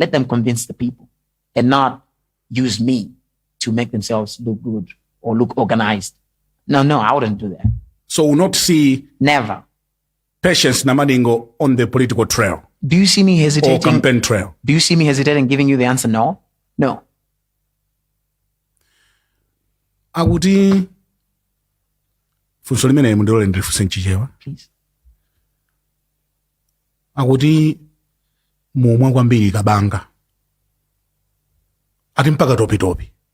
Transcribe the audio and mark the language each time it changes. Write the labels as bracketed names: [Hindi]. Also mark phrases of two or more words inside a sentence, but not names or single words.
[English] Let them convince the people and not use me to make themselves look good or look organized. No, I wouldn't do that. So we'll not see Never. Patience Namadingo on the political trail Do you see me or hesitating? campaign trail. Do you see me hesitating giving you the answer no? No. [Nyanja] Akuti funso limene mundilole ndifunse nchichewa. [English] Please. [Nyanja] Akuti mumwa kwambiri kabanga. Ati mpaka topi.